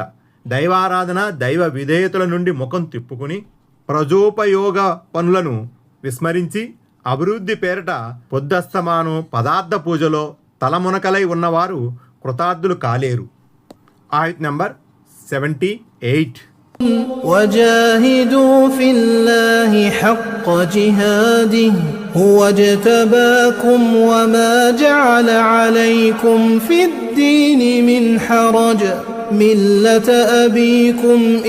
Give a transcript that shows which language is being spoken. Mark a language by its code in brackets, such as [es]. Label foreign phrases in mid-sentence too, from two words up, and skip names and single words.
[te] దైవారాధన దైవ విధేయతల నుండి ముఖం తిప్పుకుని ప్రజోపయోగ పనులను విస్మరించి అభివృద్ధి పేరిట పొద్దస్తమాను పదార్థ పూజలో తలమునకలై ఉన్నవారు కృతార్థులు కాలేరు. ఆయత్ నంబర్ 78. [ar] وجاهدوا في الله حق جهاده هو اجتباكم وما جعل عليكم في الدين من حرج ملة أبيكم